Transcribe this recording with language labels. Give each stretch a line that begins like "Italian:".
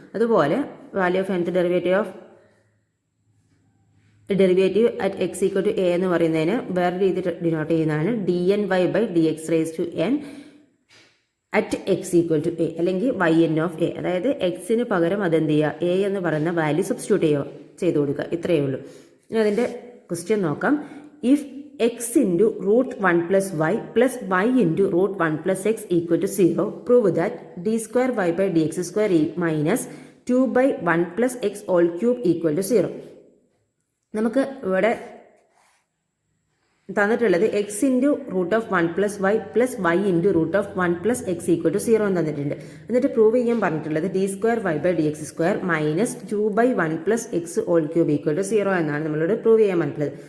Malayalam: അതുപോലെ value of nth derivative at X equal to A എന്ന് പറയുന്നതിന് വേറെ രീതി ഡിനോട്ട് ചെയ്യുന്നതാണ് D N Y by D X raise to N at X equal to A, അല്ലെങ്കിൽ Y N of A. അതായത് എക്സിന് പകരം അതെന്ത് ചെയ്യുക? എ എന്ന് പറയുന്ന വാല്യൂ സബ്സ്റ്റിറ്റ്യൂട്ട് ചെയ്ത് കൊടുക്കുക. ഇത്രയേ ഉള്ളൂ. ഇനി അതിൻ്റെ ക്വസ്റ്റ്യൻ നോക്കാം.
English: If x into root 1 plus y into root 1 plus x equal to 0, prove that d square y by dx square minus 2 by 1 plus x all cube equal to 0.
Malayalam: നമുക്ക് ഇവിടെ തന്നിട്ടുള്ളത് X into root of 1 plus Y plus Y into root of 1 plus X equal to 0 എന്ന് തന്നിട്ടുണ്ട്. എന്നിട്ട് prove ചെയ്യാൻ പറഞ്ഞിട്ടുള്ളത് D square Y by D X square minus 2 by 1 plus X all cube equal to 0 എന്നാണ് നമ്മളോട് prove ചെയ്യാൻ പറഞ്ഞിട്ടുള്ളത്.